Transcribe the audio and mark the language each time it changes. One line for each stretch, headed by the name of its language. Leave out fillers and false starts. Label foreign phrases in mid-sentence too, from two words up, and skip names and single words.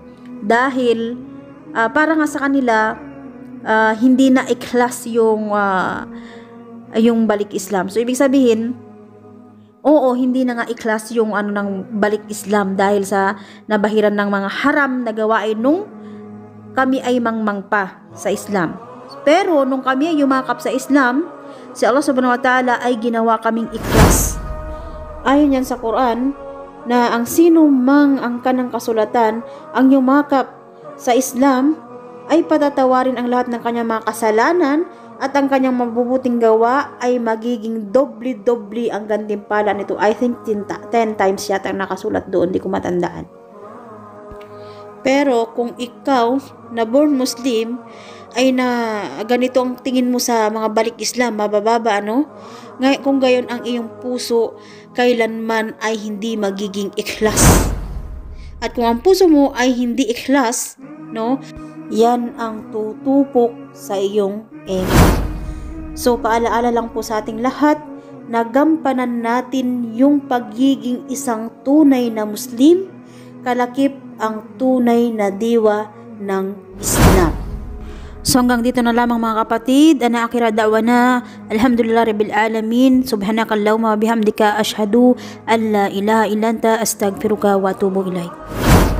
Filipino: Dahil para nga sa kanila hindi na ikhlas yung balik Islam. So ibig sabihin, oo, hindi na nga ikhlas yung ng balik Islam dahil sa nabahiran ng mga haram na gawain nung kami ay mangmang pa sa Islam. Pero nung kami ay yumakap sa Islam, si Allah subhanahu wa ta'ala ay ginawa kaming ikhlas. Ayon yan sa Quran na ang sino mang angkan ng kasulatan ang yumakap sa Islam ay patatawarin ang lahat ng kanyang mga kasalanan at ang kanyang mabubuting gawa ay magiging doble-doble ang gantimpala nito.
English: I think
Filipino: 10 times yata ang nakasulat doon, di ko matandaan. Pero kung ikaw na
English: born Muslim
Filipino: ay na ganito ang tingin mo sa mga balik Islam, mabababa, kung gayon ang iyong puso kailanman ay hindi magiging ikhlas. At kung ang puso mo ay hindi ikhlas, yan ang tutupok sa iyong ego. So paalaala lang po sa ating lahat, nagampanan natin yung pagiging isang tunay na Muslim, kalakip ang tunay na diwa ng Islam. So hanggang dito na lamang mga kapatid.
Arabic: أنا آخر دعوانا الحمد لله رب العالمين سبحانك اللهم وبحمدك أشهد أن لا إله إلا أنت أستغفرك وأتوب إليك.